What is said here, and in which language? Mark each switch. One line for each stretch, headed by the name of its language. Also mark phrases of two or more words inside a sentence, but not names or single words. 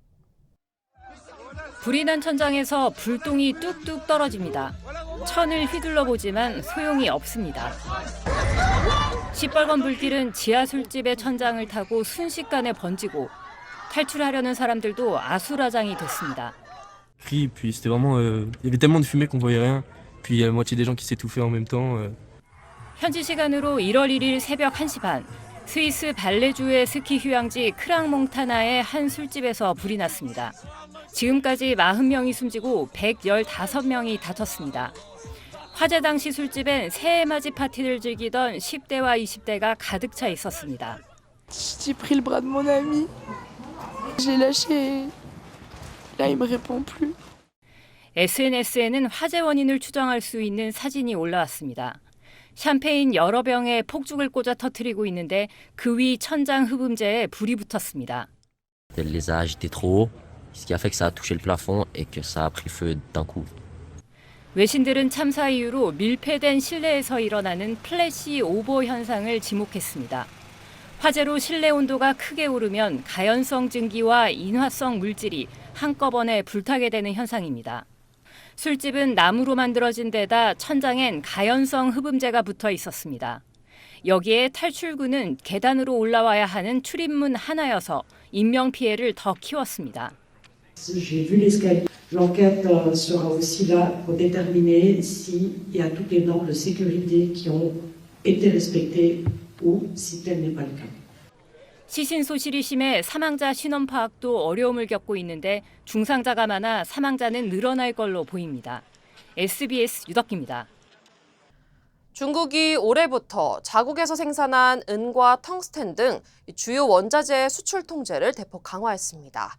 Korean: 불이 난 천장에서 불똥이 뚝뚝 떨어집니다. 천을 휘둘러 보지만 소용이 없습니다. 시뻘건 불길은 지하 술집의 천장을 타고 순식간에 번지고 탈출하려는 사람들도 아수라장이 됐습니다.
French: Puis c'était vraiment il y avait tellement de fumée qu'on voyait rien. Puis il y a la moitié des gens qui s'étouffaient en même temps.
Korean: 현지 시간으로 1월 1일 새벽 1시 반 스위스 발레주의 스키 휴양지 크랑몽타나의 한 술집에서 불이 났습니다. 지금까지 40명이 숨지고 115명이 다쳤습니다. 화재 당시 술집엔 새해 맞이 파티를 즐기던 10대와 20대가 가득 차 있었습니다.
French: J'ai pris le bras de mon ami. J'ai lâché. Là, il me répond plus.
Korean: SNS에는 화재 원인을 추정할 수 있는 사진이 올라왔습니다. 샴페인 여러 병에 폭죽을 꽂아 터뜨리고 있는데 그 위 천장 흡음재에 불이 붙었습니다.
French: Elle les a agités trop haut, ce qui a fait que ça a touché le plafond et que ça a pris feu d'un coup.
Korean: 외신들은 참사 이후로 밀폐된 실내에서 일어나는 플래시 오버 현상을 지목했습니다. 화재로 실내 온도가 크게 오르면 가연성 증기와 인화성 물질이 한꺼번에 불타게 되는 현상입니다. 술집은 나무로 만들어진 데다 천장엔 가연성 흡음재가 붙어 있었습니다. 여기에 탈출구는 계단으로 올라와야 하는 출입문 하나여서 인명피해를 더 키웠습니다.
French: J'ai vu l'escalier. L'enquête sera aussi là pour déterminer s'il y a toutes les normes de sécurité qui ont été respectées ou si tel n'est pas le cas.
Korean: 시신 소실이 심해 사망자 신원 파악도 어려움을 겪고 있는데 중상자가 많아 사망자는 늘어날 걸로 보입니다. SBS 유덕기입니다. 중국이 올해부터 자국에서 생산한 은과 텅스텐 등 주요 원자재 수출 통제를 대폭 강화했습니다.